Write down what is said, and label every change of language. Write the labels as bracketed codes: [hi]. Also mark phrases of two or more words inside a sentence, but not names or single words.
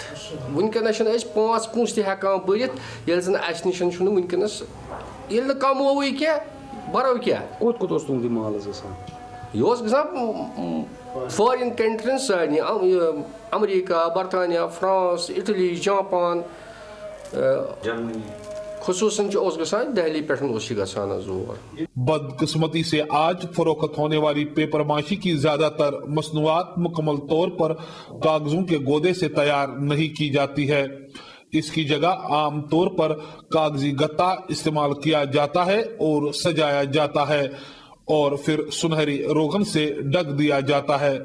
[ks] ونکیٚنس چھِنہٕ أسۍ 5 پونٛسہٕ تہِ ہٮ۪کان بٔرِتھ ییٚلہِ زن اسہِ نِش چھُنہٕ ونکیٚنس ییٚلہِ نہٕ کمووٕے کینٛہہ برو کیٛاہ۔ کوٚت اوس تُہُنٛد یہِ مال حظ گژھان؟ یہِ اوس گژھان [en] foreign countries [ks] سارنٕے امریکہ برطانیہ فرانس اٹلی جاپان خصوصاً اوس گژھان دہلی پٮ۪ٹھ اوس یہِ گژھان حظ اور۔ [ur] بدقسمتی سے آج فروخت ہونے والی پیپر ماشی کی زیادہ تر مصنوعات مکمل طور پر کاغذوں کے گودے سے تیار نہیں کی جاتی ہے۔ اس کی جگہ عام طور پر کاغذی گتا استعمال کیا جاتا ہے اور سجایا جاتا ہے اور پھر سنہری روغن سے ڈھک دیا جاتا ہے۔